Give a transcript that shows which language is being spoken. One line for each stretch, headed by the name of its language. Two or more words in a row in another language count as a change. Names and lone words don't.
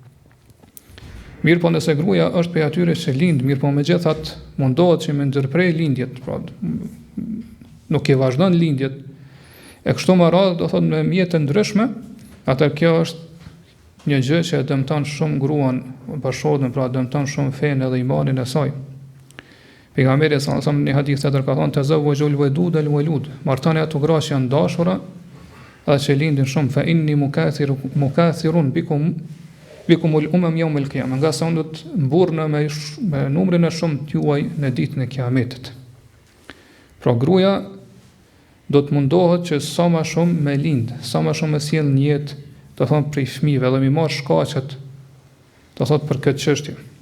Albanian: Mirë po nëse gruaja është prej atyre që lind, mirë po megjithatë mundohet që me ndërprej lindjet, pra nuk e vazhdon lindjet, e kështu me radhë do thotë me mjete ndryshme, atëherë kjo është një gjë që e dëmton shumë gruan, bashkëshortën, pra dëmton shumë fenë edhe imanin e saj. Pejgamberi
Arabic: صلى الله عليه وسلم
Albanian: në hadith tjetër ka thënë
Arabic: تزوجوا الودود الولود,
Albanian: martani ato gra që janë dashura dhe që lindin shumë,
Arabic: فإني مكاثر بكم الأمم يوم القيامة,
Albanian: nga sa unë do të mburrna me numrin e shumë t'juaj në ditën e Kiametit. Pra gruaja do të mundohet që sa më shumë me lind, sa më shumë me sjell një jetë, do thonë prej fëmijëve, dhe mi marr shkaqet, do thotë për këtë çështje.